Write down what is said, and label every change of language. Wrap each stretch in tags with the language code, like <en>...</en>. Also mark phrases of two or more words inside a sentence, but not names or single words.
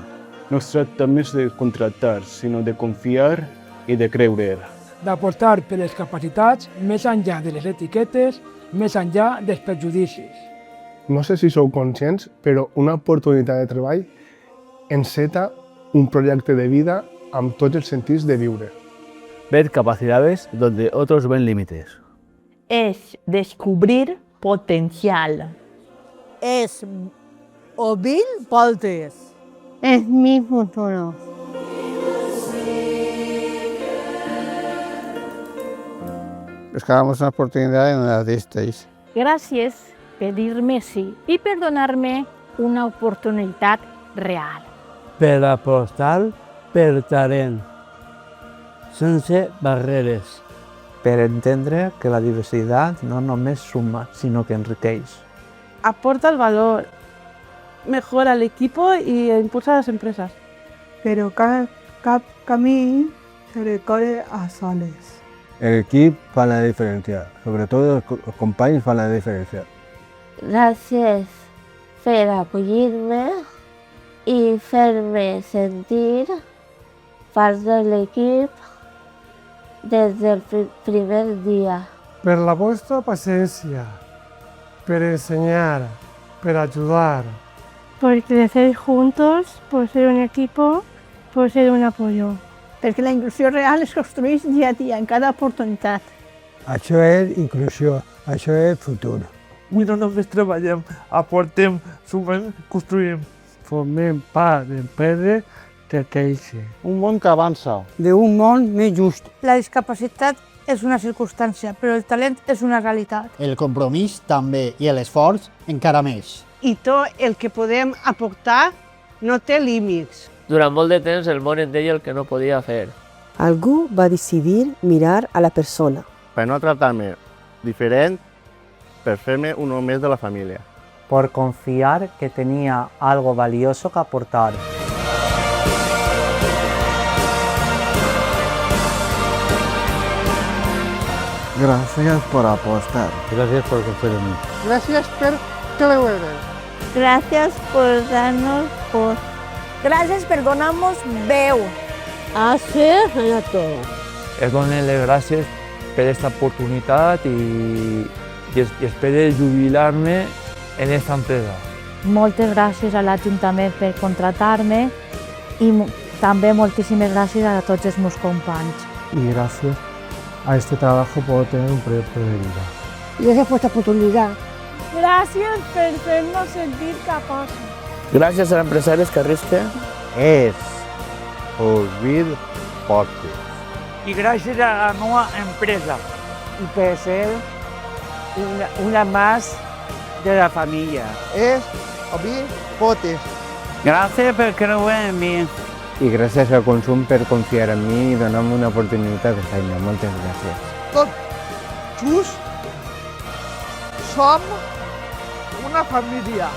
<ca>No es tracta més de contractar, sinó de confiar i de creure. D'apostar per les capacitats més enllà de les etiquetes, més enllà dels prejudicis. No sé si sou conscients, però una oportunitat de treball enceta un projecte de vida amb tots els sentits de viure.</ca> <es>Ver capacidades donde otros ven límites. Es descubrir potencial.</es> <ca>Es obrir portes.</ca> <es>Es mi futuro. Buscábamos una oportunidad en la disteis.</es> <ca>Gràcies per dir-me sí i per donar-me una oportunitat real. Per apostar per talent, sense barreres. Per entendre que la diversitat no només suma, sinó que enriqueix.</ca> <es>Aporta el valor, mejora el equipo y impulsa a las empresas.</es> <ca>Però cap camí se recorre a soles. El equip fa la diferència, sobretot els companys fan la diferència. Gràcies per acollir-me i fer-me sentir part de l'equip des del primer dia. Per la vostra paciència, per ensenyar, per ajudar.</ca> <es>Por crecer juntos, por ser un equipo, por ser un apoyo.</es> <ca>Perquè la inclusió real es construeix dia a dia, en cada oportunitat. Això és inclusió, això és futur. Avui no només treballem, aportem, sumem, construïm. Formem part d'empreses que creixen. Un món que avança. D'un món més just. La discapacitat és una circumstància, però el talent és una realitat. El compromís també i l'esforç encara més. I tot el que podem aportar no té límits. Durant molt de temps el món en deia el que no podia fer. Algú va decidir mirar a la persona. Per no tractar-me diferent, per fer-me uno més de la família.</ca> <es>Por confiar que tenía algo valioso que aportar.</es> <ca>Gràcies per apostar.</ca> <es>Gracias por confiar en mí.</es> <ca>Gràcies per creure.</ca> <es>Gràcies por darnos voz.</es> <ca>Gràcies per donar-nos veu.</ca> <es>Hacer a todo.</es> <ca>Es donar-les gràcies per aquesta oportunitat i espero jubilar-me en esta empresa. Moltes gràcies a l'Ajuntament per contratar-me i també moltíssimes gràcies a tots els meus companys.</ca> <es>Y gracias a este trabajo puedo tener un proyecto de vida. Gracias por esta oportunidad.</es> <ca>Gràcies per fer-nos sentir capaços. Gràcies a l'empresari Carrisque. És obrir portes. I gràcies a la nova empresa. I per ser una más de la familia. És obrir portes. Gràcies per creure en mi. I gràcies al consum per confiar en mi i donar-me una oportunitat de feina. Moltes gràcies. Tot just som una família.</ca>